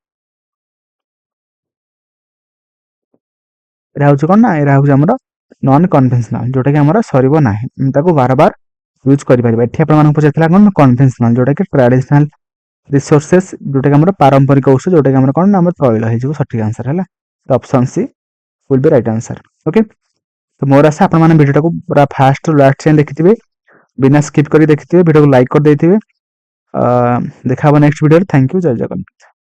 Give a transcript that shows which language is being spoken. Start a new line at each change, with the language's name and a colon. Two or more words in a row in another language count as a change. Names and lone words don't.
Odia: ଏଟା ହଉଛି କଣ ନା ଏଟା ହଉଛି ଆମର
English: non conventional,
Odia: ଯୋଉଟା କି ଆମର ସରିବ ନାହିଁ, ତାକୁ ବାରବାର ୟୁଜ କରିପାରିବା। ଏଠି ଆପଣମାନଙ୍କୁ ପଚାରିଥିଲା କଣ କନଭେନ୍ସନାଲ, ଯୋଉଟା କି
English: traditional resources,
Odia: ଯୋଉଟା କି ଆମର ପାରମ୍ପରିକ ଉତ୍ସ, ଯୋଉଟା କି ଆମର କଣ ନା ଆମର ତୈଳ ହେଇଯିବ ସଠିକ ଆନ୍ସର ହେଲା।
English: option C will be right answer।
Odia: ଓକେ, ତ ମୋର ଆଶା ଆପଣମାନେ ଭିଡ଼ିଓଟାକୁ ପୁରା ଫାଷ୍ଟ ରୁ ଲାଷ୍ଟ ଯାଏଁ ଦେଖିଥିବେ, ବିନା ସ୍କିପ୍ କରି ଦେଖିଥିବେ, ଭିଡ଼ିଓକୁ ଲାଇକ୍ କରିଦେଇଥିବେ। ଦେଖା ହବ ନେକ୍ସଟ ଭିଡ଼ିଓରେ।
English: thank you,
Odia: ଜୟ ଜଗନ୍ନାଥ।